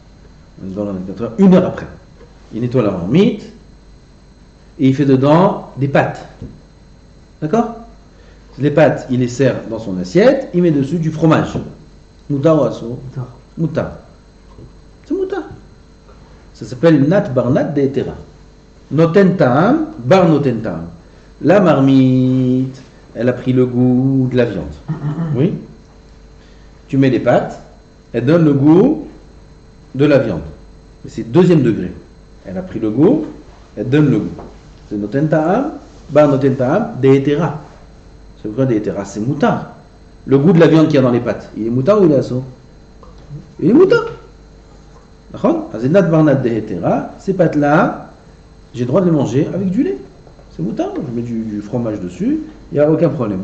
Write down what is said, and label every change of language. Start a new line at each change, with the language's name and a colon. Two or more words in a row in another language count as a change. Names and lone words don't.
French: Même dans les 24 heures. 1 heure après. Il nettoie la marmite. Et il fait dedans des pâtes. D'accord? Les pâtes, il les sert dans son assiette. Il met dessus du fromage. Mouta ou asso? Mouta. C'est mouta. Ça s'appelle
Aramaic: נ"ט בר נ"ט דהיתרא.
Hebrew: נותן טעם בר נותן טעם.
French: La marmite, elle a pris le goût de la viande. Oui. Tu mets les pâtes, elle donne le goût de la viande. C'est deuxième degré. Elle a pris le goût, elle donne le goût. C'est
Hebrew: נותן טעם בר נותן טעם,
Aramaic: דהיתרא.
French: C'est quoi
Aramaic: דהיתרא?
French: C'est mouta. Le goût de la viande qu'il y a dans les pâtes, il est mouta ou il est asso? Il est mouta. D'accord?
Aramaic: נ"ט בר נ"ט דהיתרא.
French: Ces pâtes-là, j'ai le droit de les manger avec du lait. C'est moutarde, je mets du fromage dessus, il n'y a aucun problème.